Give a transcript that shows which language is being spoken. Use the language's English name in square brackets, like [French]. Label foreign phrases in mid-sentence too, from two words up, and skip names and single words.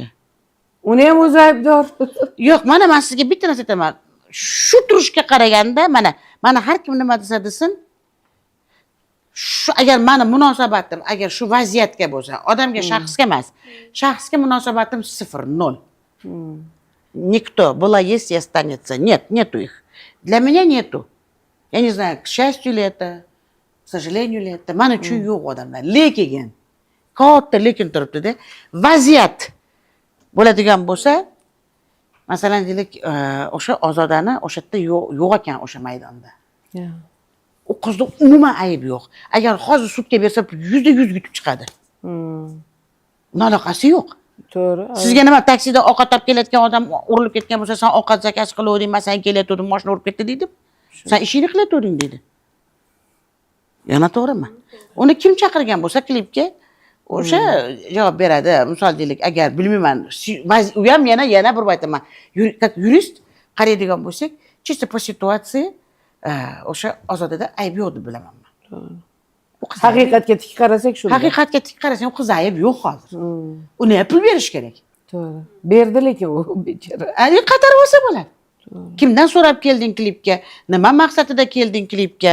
[Uzbek] uni ham o'zi aybdor. Yo'q, mana men sizga bitta narsa aytaman. Shu turishga qaraganda mana har kim nima desa desin, shu agar meni munosabatim, agar shu vaziyatga bo'lsa, odamga shaxsga emas, shaxsga munosabatim 0-0. [Russian] Никто. Была, есть и останется. Нет, нету их. Для меня нету. Я не знаю, к счастью ли это, к сожалению ли это. [Uzbek] Mana uchun yo'q odamlar. Lekin katta lekin turibdi-da. Vaziyat bo'ladigan bo'lsa, masalan deylik, o'sha Ozodani o'sha yerda yo'q ekan o'sha maydonda. U qizda umuman ayb yo'q. Agar hozir sudga bersa 100% yutib chiqadi. Uni aloqasi yo'q. To'g'ri. Sizga nima taksida ovqat olib kelayotgan odam urilib ketgan bo'lsa, sen ovqat zakaz qilavering, men sen kelayotgandim, mashina urib ketdi deydi. Sen ishingni qilavering deydi. Yana to'g'rimi? Uni kim chaqirgan bo'lsa klipga, o'sha javob beradi. Misol deylik, agar bilmayman, u ham yana bir aytaman, yurist qaraydigan bo'lsak, [Russian] чисто по ситуации [Uzbek] o'sha Ozodada ayb yo'q deb bilaman men. Haqiqatga tik qarasak shunday. Haqiqatga tik qarasang, qiz ayb yo'q hozir. Uni pul berish kerak. To'g'ri. Berdi lekin u bechora. Ani qatar bo'lsa bo'ladi. Kimdan so'rab kelding klipga? Nima maqsadida kelding klipga?